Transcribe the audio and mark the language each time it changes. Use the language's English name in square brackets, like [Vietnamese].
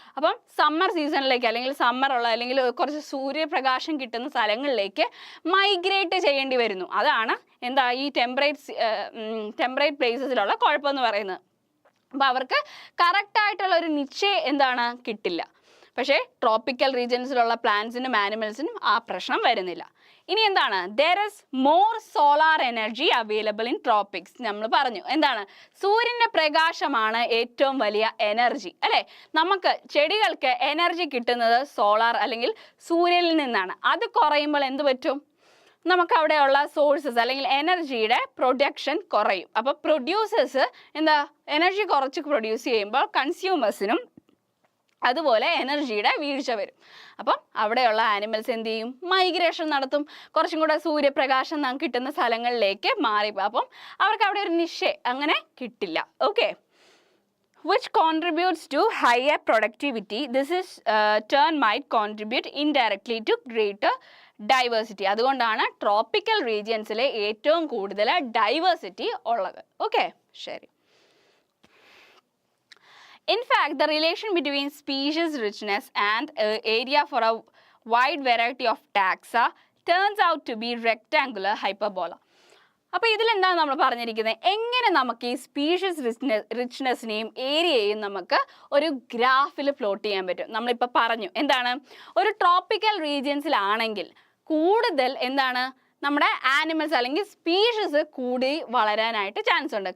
[Malayalam] അപ്പം സമ്മർ സീസണിലേക്ക് അല്ലെങ്കിൽ സമ്മറുള്ള അല്ലെങ്കിൽ കുറച്ച് സൂര്യപ്രകാശം കിട്ടുന്ന സ്ഥലങ്ങളിലേക്ക് മൈഗ്രേറ്റ് ചെയ്യേണ്ടി വരുന്നു. അതാണ് എന്താ ഈ ടെമ്പറേറ്റ് പ്ലേസസിലുള്ള കുഴപ്പമെന്ന് പറയുന്നത്. അപ്പോൾ അവർക്ക് കറക്റ്റായിട്ടുള്ള ഒരു നിശ്ചയം എന്താണ് കിട്ടില്ല. പക്ഷേ ട്രോപ്പിക്കൽ റീജിയൻസിലുള്ള പ്ലാന്റ്സിനും ആനിമൽസിനും ആ പ്രശ്നം വരുന്നില്ല. ഇനി എന്താണ് [English] there is more solar energy available in tropics. [Malayalam] നമ്മൾ പറഞ്ഞു എന്താണ് സൂര്യൻ്റെ പ്രകാശമാണ് ഏറ്റവും വലിയ എനർജി അല്ലേ. നമുക്ക് ചെടികൾക്ക് എനർജി കിട്ടുന്നത് സോളാർ അല്ലെങ്കിൽ സൂര്യനിൽ നിന്നാണ്. അത് കുറയുമ്പോൾ എന്ത് പറ്റും നമുക്ക് അവിടെയുള്ള സോഴ്സസ് അല്ലെങ്കിൽ എനർജിയുടെ പ്രൊഡക്ഷൻ കുറയും. അപ്പോൾ പ്രൊഡ്യൂസേഴ്സ് എന്താ എനർജി കുറച്ച് പ്രൊഡ്യൂസ് ചെയ്യുമ്പോൾ കൺസ്യൂമേഴ്സിനും അതുപോലെ എനർജിയുടെ വീഴ്ച വരും. അപ്പം അവിടെയുള്ള ആനിമൽസ് എന്ത് ചെയ്യും മൈഗ്രേഷൻ നടത്തും, കുറച്ചും കൂടെ സൂര്യപ്രകാശം നമുക്ക് കിട്ടുന്ന സ്ഥലങ്ങളിലേക്ക് മാറി. അപ്പം അവർക്ക് അവിടെ ഒരു നിശ്ചയം അങ്ങനെ കിട്ടില്ല. [English] which contributes to higher productivity. This is turn might contribute indirectly to greater diversity. [Malayalam] അതുകൊണ്ടാണ് ട്രോപ്പിക്കൽ റീജിയൻസിലെ ഏറ്റവും കൂടുതൽ ഡൈവേഴ്സിറ്റി ഉള്ളത്. ശരി. [English] In fact, the relation between species richness and area for a wide variety of taxa turns out to be rectangular hyperbola. [Malayalam] അപ്പോൾ ഇതിലെന്താണ് നമ്മൾ പറഞ്ഞിരിക്കുന്നത് എങ്ങനെ നമുക്ക് ഈ സ്പീഷീസ് റിച്ച്നെസ്സിനെയും ഏരിയയെയും നമുക്ക് ഒരു ഗ്രാഫിൽ പ്ലോട്ട് ചെയ്യാൻ പറ്റും. നമ്മളിപ്പോൾ പറഞ്ഞു എന്താണ് ഒരു ട്രോപ്പിക്കൽ റീജിയൻസിലാണെങ്കിൽ കൂടുതൽ എന്താണ് നമ്മുടെ ആനിമൽസ് അല്ലെങ്കിൽ സ്പീഷീസ് കൂടി വളരാനായിട്ട് ചാൻസ് ഉണ്ട്.